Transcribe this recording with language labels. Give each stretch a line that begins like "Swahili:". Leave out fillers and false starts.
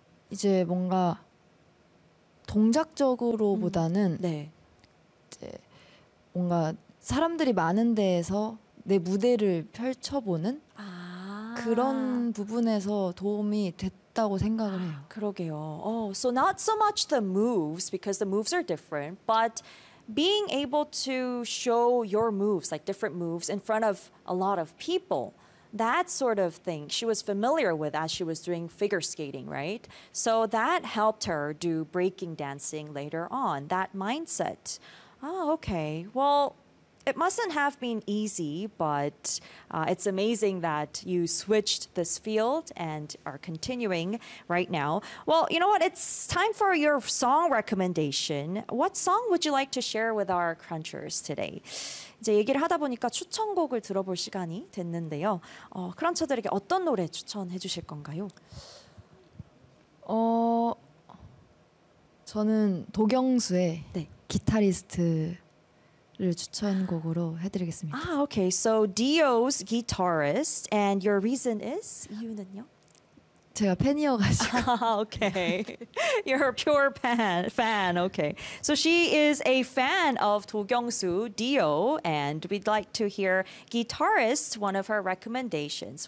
Korean: 이제 뭔가 동작적으로보다는 네. 이제 뭔가 사람들이 많은 데에서 내 무대를 펼쳐보는 아~ 그런 부분에서 도움이 됐다고 생각을 해요. 그러게요.
English: Oh, so not so much the moves, because the moves are different, but being able to show your moves, like different moves, in front of a lot of people, that sort of thing she was familiar with as she was doing figure skating, right? So that helped her do breaking dancing later on, that mindset. Oh, okay. Well, it mustn't have been easy, but it's amazing that you switched this field and are continuing right now. Well, you know what? It's time for your song recommendation. What song would you like to share with our crunchers today?
Korean: 이제 얘기를 하다 보니까 추천곡을 들어볼 시간이 됐는데요. 크런처들에게 어떤 노래 추천해 주실 건가요? 저는 도경수의 네. 기타리스트 추천곡으로 해드리겠습니다.
English: Ah, okay. So Dio's guitarist, and your reason is
Korean: 이유는요? 제가 팬이어가지고.
English: Ah, okay. You're a pure fan. Okay. So she is a fan of 도경수, Dio, and we'd like to hear guitarist one of her recommendations.